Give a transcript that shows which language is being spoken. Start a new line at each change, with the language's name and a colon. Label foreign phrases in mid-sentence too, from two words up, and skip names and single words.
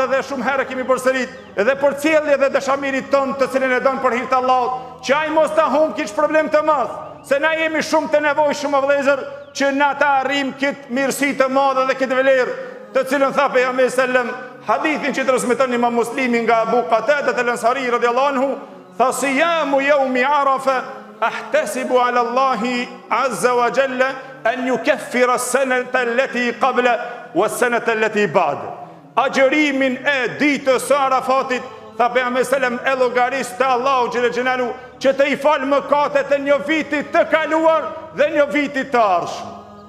Albanian: dhe shumë herë kemi përsërit, edhe për cjellje dhe dashamirit ton të cilën e don për hir të Allahut, që ai mos ta humb kish problem të madh, se na jemi shumë të nevojshëm o vëllezër që na ta arrijm këtë mirësi të madhe dhe këtë vlerë, të cilën tha pejgamberi sallam, hadithin që transmeton Imam Muslimi nga Abu Qatada al-Ansari
Arabic: رضي الله عنه,
Albanian: tha
Arabic: صيام يوم عرفة أحتسب على الله عز وجل أن يكفر السنة التي قبل والسنة التي بعد.
Albanian: Agjerimin e ditës së Arafatit, tha pejgamberi sallam, e llogaris te Allahu
Arabic: جل جلاله
Albanian: që të i fal mëkatet e një viti të kaluar dhe një viti të ardhshëm.